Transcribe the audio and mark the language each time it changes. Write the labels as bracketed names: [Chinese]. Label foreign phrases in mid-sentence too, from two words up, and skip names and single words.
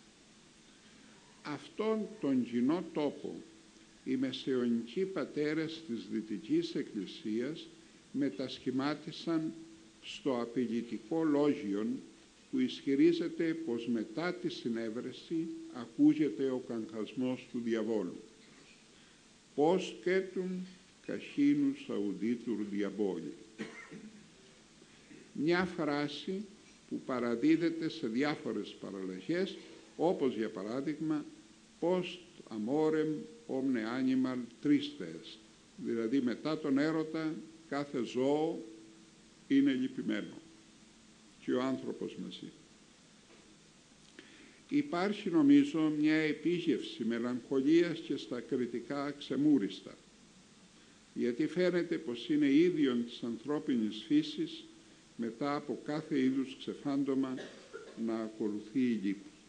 [Greek] Αυτόν τον κοινό τόπο οι μεσαιωνικοί πατέρες της Δυτικής Εκκλησίας μετασχημάτισαν στο απειλητικό λόγιον που ισχυρίζεται πως μετά τη συνέβρεση ακούγεται ο καγχασμός του διαβόλου. [Latin] «Post coitum cachinnus auditur diaboli». [Greek] Μια φράση που παραδίδεται σε διάφορες παραλλαγές, όπως για παράδειγμα [Latin] «Post amorem omne animal triste est», [Greek] δηλαδή μετά τον έρωτα κάθε ζώο είναι λυπημένο, και ο άνθρωπος μαζί. Υπάρχει νομίζω μια επίγευση μελαγχολίας και στα κριτικά αξεμούριστα, γιατί φαίνεται πως είναι ίδιον της ανθρώπινης φύσης μετά από κάθε είδους ξεφάντωμα να ακολουθεί η λύπη.